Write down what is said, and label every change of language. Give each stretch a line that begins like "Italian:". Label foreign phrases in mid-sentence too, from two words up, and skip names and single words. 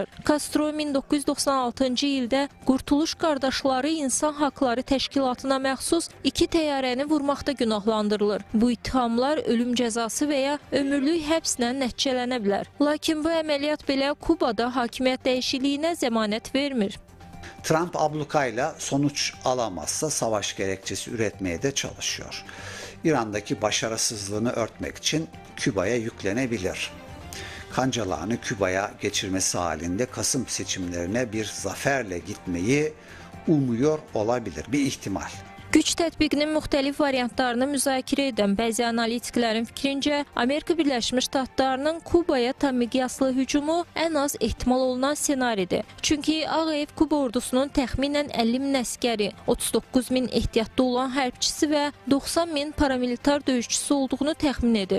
Azerbaijani: Castro 1996-cı ildə Qurtuluş Qardaşları İnsan Haqları Təşkilatına məxsus 2 təyyarəni vurmaqda günahlandırılır. Bu ittihamlar ölüm cəzası və ya ömürlük həbslə nəticələnə bilər. Lakin bu əməliyyat belə Kubada hakimiyyət dəyişikliyinə zəmanət vermir.
Turkish: Trump ablukayla sonuç alamazsa savaş gerekçesi üretmeye de çalışıyor. İran'daki başarısızlığını örtmek için Küba'ya yüklenebilir. Kancalağını Küba'ya geçirmesi halinde Kasım seçimlerine bir zaferle gitmeyi umuyor olabilir. Bir ihtimal.
Azerbaijani: Güc tətbiqinin müxtəlif variantlarını müzakirə edən bəzi analitiklərin fikrincə, Amerika Birləşmiş Ştatlarının Kubaya tam miqyaslı hücumu ən az ehtimal olunan ssenaridir. Çünki Ağ Ev Kuba ordusunun təxminən 50 min əskəri, 39 min ehtiyatda olan hərbçisi və 90 min paramilitar döyüşçüsü olduğunu təxmin edir.